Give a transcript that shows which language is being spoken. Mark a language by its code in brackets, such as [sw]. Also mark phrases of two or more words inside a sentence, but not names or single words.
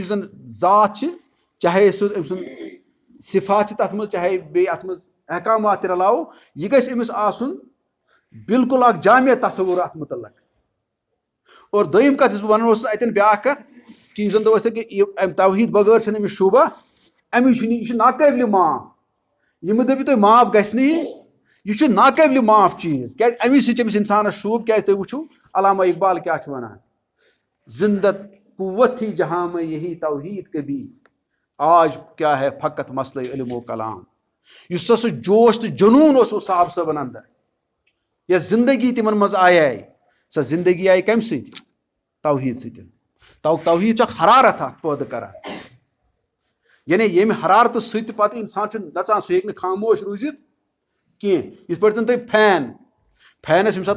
[ks] یُس زن ذات چھِ چاہے سُہ أمۍ سُنٛد صفات چھِ تتھ منٛز چاہے بیٚیہِ اتھ منٛز احکامات تہِ رلاوو یہِ گژھِ أمِس آسُن بالکل اکھ جامع تصوُر اتھ مُتعلق اور دوٚیِم کتھ یُس بہٕ ونان اوسُس اتٮ۪ن بیاکھ کتھ کہِ یُس زن تۄہہِ ٲسۍ کہِ امہِ توحیٖد بغٲر چھنہٕ أمِس شوٗبہ أمِس چھُنہٕ یہِ چھُ ناقٲبلہِ معاف یہِ مہٕ دٔپِو تُہۍ معاف گژھِ نہٕ یہِ چھُ ناقٲبلہِ معاف چیٖز کیٛازِ امی سۭتۍ چھِ أمِس انسانس شوٗب کیٛازِ تُہۍ وٕچھِو علامہ اقبال کیٛاہ چھُ ونان [ur] زندت قوت تھی جہاں میں یہی توحیٖد کبھی آج کیا ہے فقط مسئلہ علم و کلام [ks] یُس سا سُہ جوش تہٕ جنوٗن اوس صاحب صٲبن اندر یۄس زندگی تِمن منٛز آیے سۄ زندگی آیہِ کمہِ سۭتۍ توحید ستن توحید چھ حرارت پید کران یعنی یم حرارت ست پتہ انسان نژان سہ ہیکہ خاموش روزت کی یت پٲٹھۍ تُہۍ فینس ییٚمہِ ساتہٕ